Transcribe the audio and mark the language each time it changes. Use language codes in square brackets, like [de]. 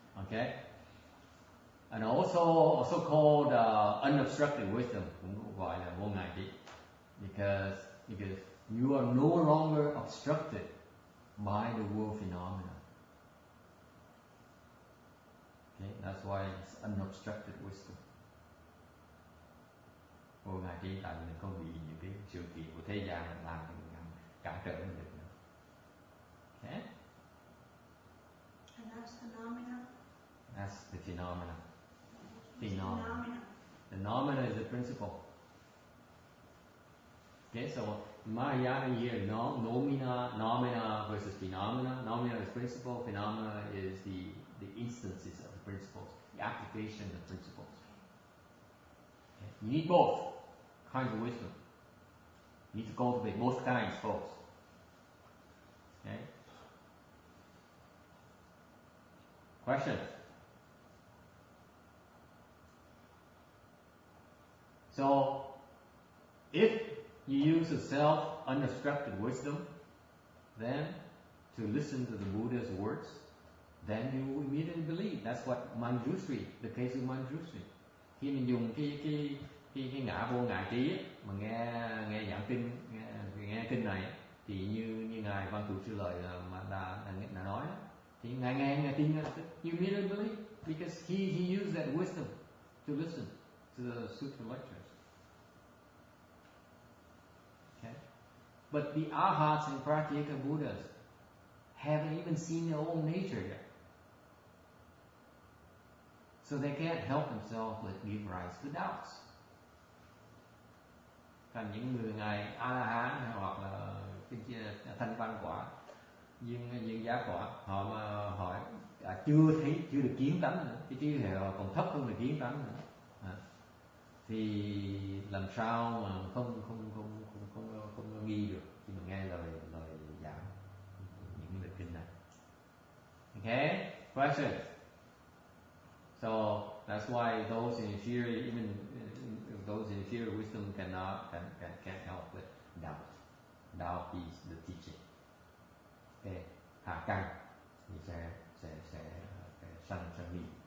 [en] Okay, and also called unobstructed wisdom, [vi] cũng gọi là vô ngại trí, [en] because you are no longer obstructed by the world phenomena. Okay, that's why it's unobstructed wisdom. [vi] Vô ngại trí tại vì mình không bị những cái sự kiện của thế gian làm cho mình cản trở mình được nữa. [en] Okay? And that's phenomena. That's the phenomena. Phenomena is the principle. Okay, so Mahayana here, nomina versus phenomena. Nomina is principle, phenomena is the instances of the principles, the application of the principles. Okay. You need both kinds of wisdom. You need to cultivate both kinds, folks. Okay. Questions? So, if you use a self-unobstructed wisdom, then to listen to the Buddha's words, then you will immediately believe. That's what Manjushri, the case of Manjushri. [vi] Khi mình dùng cái ngã vô ngại trí ấy, mà nghe giảng kinh, nghe kinh này, thì như ngài Văn Thù Sư Lợi mà đã nói, thì ngài nghe tin, [en] you immediately believe because he used that wisdom to listen to the sutra lectures. Okay, but the arhats and pratyeka Buddhas haven't even seen their own nature yet. So they can't help themselves but give rise to doubts. [vi] Còn những người ngài A-la-hán hoặc là thanh văn quả, viên giá quả, họ mà hỏi chưa được kiến tánh nữa, cái trí huệ họ còn thấp hơn là kiến tánh nữa, thì làm sao mà không nghi được khi mà nghe lời giảng những lời kinh này. [en] Okay, question. So that's why those in inferior, even those in inferior wisdom can't help but doubt. Doubt is the teaching. [vi] Okay, hạ căn thì sẽ sanh nghi.